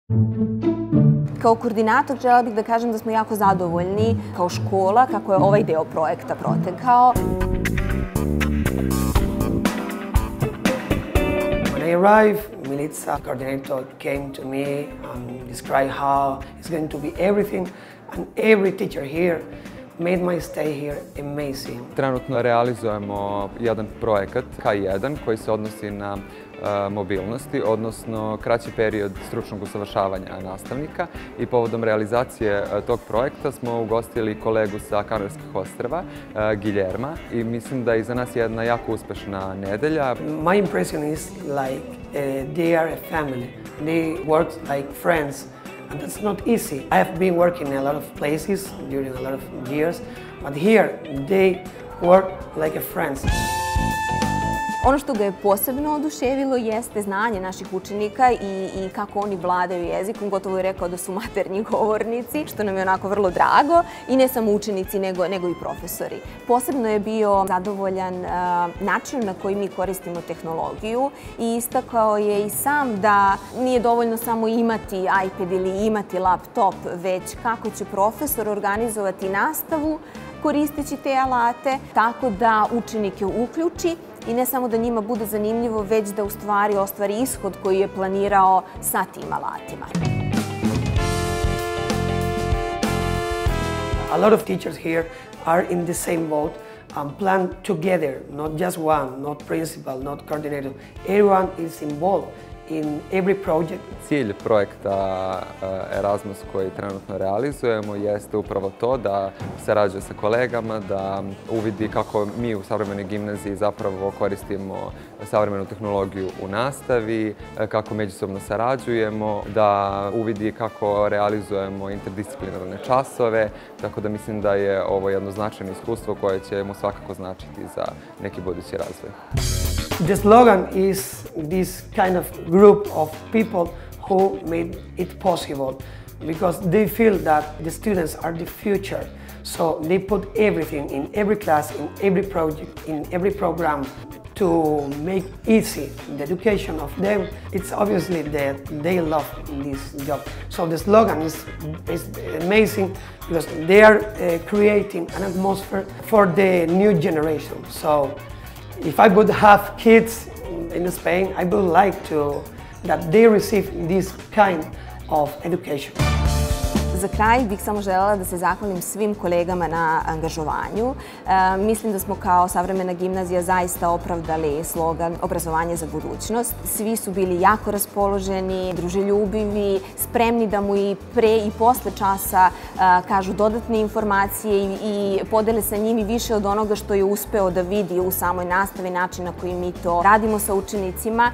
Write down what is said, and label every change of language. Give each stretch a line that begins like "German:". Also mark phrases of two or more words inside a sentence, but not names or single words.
Serbian: Kao koordinator želela bih da kažem da smo jako zadovoljni kao škola kako je ovaj deo projekta protekao.
English: When I arrived, Milica, coordinator, came to me and described how it's going to be everything, and every teacher here made my stay here amazing.
Serbian: Trenutno realizujemo jedan projekat K1 koji se odnosi na mobilnosti, odnosno kraći period stručnog usavršavanja nastavnika i povodom realizacije tog projekta smo ugostili kolegu sa Kanarskih ostrva, Guillerma, i mislim da je za nas jedna jako uspešna nedelja.
English: My impression is like they are a family. They work like friends. And that's not easy. I have been working in a lot of places during a lot of years, but here they work like a friends.
Serbian: Ono što ga je posebno oduševilo jeste znanje naših učenika i kako oni vladaju jezikom. Gotovo je rekao da su maternji govornici, što nam je onako vrlo drago. I ne samo učenici, nego i profesori. Posebno je bio zadovoljan način na koji mi koristimo tehnologiju i istakao je i sam da nije dovoljno samo imati iPad ili imati laptop, već kako će profesor organizovati nastavu koristeći te alate, tako da učenike uključi i ne samo da njima bude zanimljivo, već da u stvari ostvari ishod koji je planirao sa tim alatima.
English: A lot of teachers here are in the same boat and plan together, not just one, not principal, not coordinator. Everyone is involved in every project.
Serbian: Cilj projekta Erasmus koji trenutno realizujemo jeste upravo to da sarađuje sa kolegama, da uvidi kako mi u Savremenoj gimnaziji zapravo koristimo savremenu tehnologiju u nastavi, kako međusobno sarađujemo, da uvidi kako realizujemo interdisciplinarne časove, tako da mislim da je ovo jedno značajno iskustvo koje će mu svakako značiti za neki budući razvoj.
English: The slogan is this kind of group of people who made it possible because they feel that the students are the future. So they put everything in every class, in every project, in every program to make easy the education of them. It's obviously that they love this job. So the slogan is amazing because they are creating an atmosphere for the new generation. So if I would have kids in Spain, I would like that they receive this kind of education.
Serbian: Za kraj bih samo želela da se zahvalim svim kolegama na angažovanju. Mislim da smo kao Savremena gimnazija zaista opravdali slogan obrazovanje za budućnost. Svi su bili jako raspoloženi, druželjubivi, spremni da mu i pre i posle časa kažu dodatne informacije i podele sa njim i više od onoga što je uspeo da vidi u samoj nastavi, način na koji mi to radimo sa učenicima.